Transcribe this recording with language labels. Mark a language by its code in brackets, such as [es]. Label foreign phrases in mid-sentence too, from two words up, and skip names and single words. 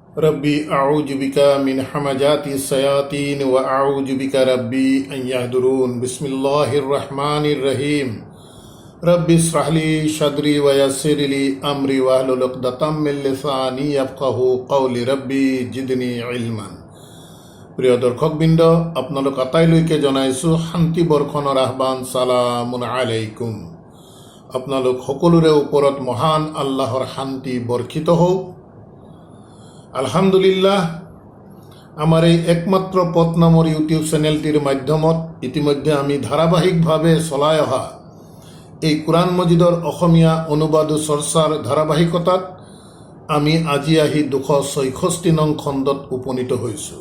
[ar] رب أعوذ بك من همزات الشياطين وأعوذ بك رب أن يحضرون. بسم الله الرحمن الرحيم. رب اشرح لي صدري ويسر لي أمري واحلل عقدة من لساني يفقهوا قولي رب زدني علما. [as] প্ৰিয় দৰ্শকবৃন্দ, আপোনালোক আটাইলৈকে জনাইছোঁ শান্তি বৰ্ষণৰ আহ্বান। [ar] سلام عليكم. [as] আপোনালোক সকলোৰে ওপৰত মহান আল্লাহৰ শান্তি বৰ্ষিত হওক। আলহামদুলিল্লাহ, আমাৰ এই একমাত্ৰ পথ নামৰ ইউটিউব চেনেলটিৰ মাধ্যমত ইতিমধ্যে আমি ধাৰাবাহিকভাৱে চলাই অহা এই কোৰআন মজিদৰ অসমীয়া অনুবাদ চৰ্চাৰ ধাৰাবাহিকতাত আমি আজি আহি 266 নং খণ্ডত উপনীত হৈছোঁ।